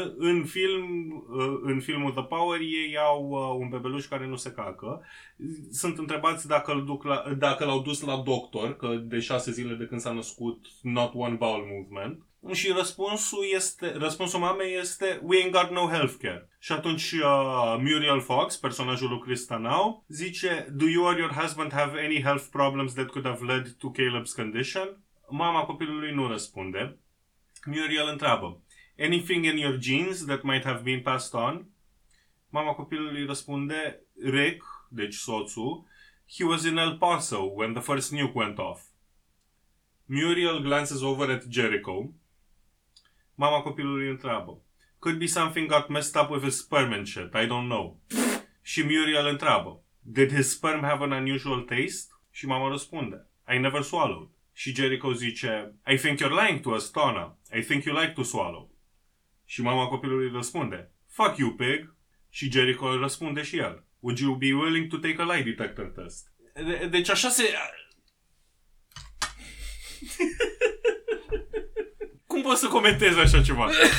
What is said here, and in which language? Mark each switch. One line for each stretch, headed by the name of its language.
Romanian: În film, în filmul The Power, ei au un bebeluș care nu se cacă. Sunt întrebați dacă îl duc la, dacă l-au dus la doctor, că de 6 zile de când s-a născut,
English: not one bowel movement.
Romanian: Și răspunsul este, răspunsul mamei este,
English: we ain't got no healthcare.
Romanian: Și atunci Muriel Fox, personajul lui Krista Now, zice,
English: do you or your husband have any health problems that could have led to Caleb's condition?
Romanian: Mama copilului nu răspunde. Muriel întreabă,
English: anything in your genes that might have been passed on?
Romanian: Mama copilului răspunde, Rick, deci soțul,
English: he was in El Paso when the first nuke went off. Muriel glances over at Jericho.
Romanian: Mama copilului întreabă,
English: could be something got messed up with his sperm and shit, I don't know.
Romanian: Și Muriel întreabă,
English: did his sperm have an unusual taste?
Romanian: Și mama răspunde,
English: I never swallowed.
Romanian: Și Jericho zice,
English: I think you're lying to us, Tana. I think you like to swallow.
Romanian: Și mama copilului răspunde,
English: fuck you, pig.
Romanian: Și Jericho răspunde și el,
English: would you be willing to take a lie detector test?
Romanian: Deci așa se... Cum poți să comentezi așa ceva?